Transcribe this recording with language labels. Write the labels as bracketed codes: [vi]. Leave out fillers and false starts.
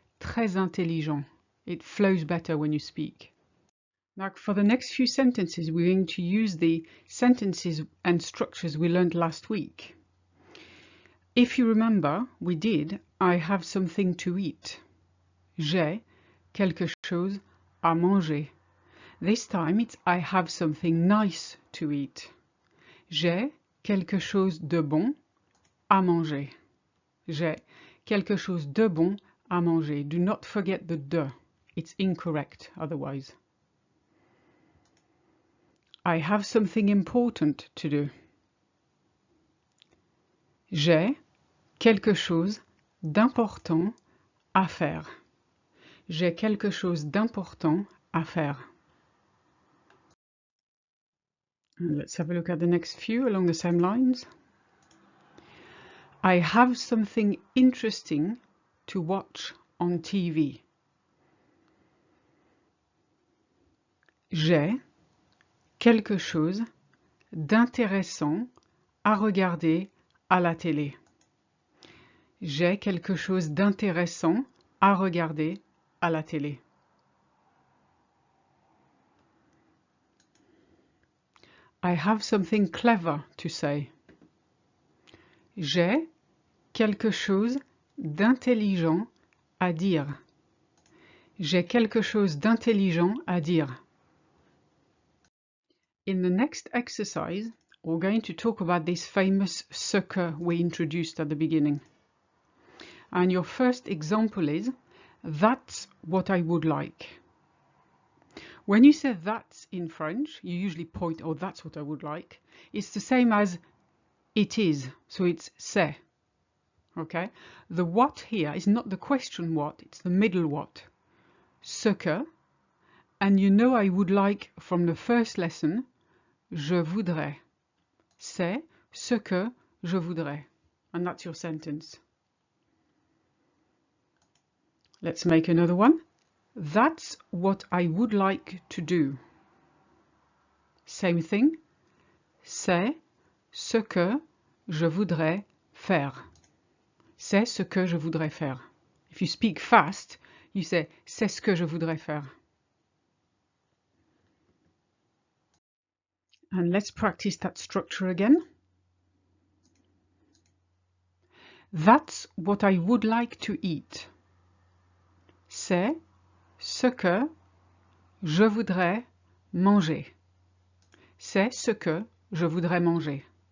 [fr] Très intelligent. [en] It flows better when you speak. Now, for the next few sentences, we're going to use the sentences and structures we learned last week. If you remember, we did I have something to eat. [fr] J'ai quelque chose à manger. [en] This time it's I have something nice to eat. [fr] J'ai quelque chose de bon à manger. J'ai quelque chose de bon à manger. [en] Do not forget the de. It's incorrect otherwise. I have something important to do. [fr] J'ai quelque chose d'important à faire. J'ai quelque chose d'important à faire. [en] And let's have a look at the next few along the same lines. I have something interesting to watch on TV. [fr] J'ai quelque chose d'intéressant à regarder à la télé. J'ai quelque chose d'intéressant à regarder à la télé. [en] I have something clever to say. [fr] J'ai quelque chose d'intelligent à dire. J'ai quelque chose d'intelligent à dire. [en] In the next exercise, we're going to talk about this famous ce que we introduced at the beginning. And your first example is, that's what I would like. When you say that's in French, you usually point, oh, that's what I would like. It's the same as it is, so it's c'est. Okay? The what here is not the question what, it's the middle what. Ce que, and you know I would like from the first lesson, [fr] je voudrais. C'est ce que je voudrais. [en] And that's your sentence. Let's make another one. That's what I would like to do. Same thing. [fr] C'est ce que je voudrais faire. C'est ce que je voudrais faire. [en] If you speak fast, you say [fr] c'est ce que je voudrais faire. [en] And let's practice that structure again. That's what I would like to eat. [fr] C'est ce que je voudrais manger. C'est ce que je voudrais manger.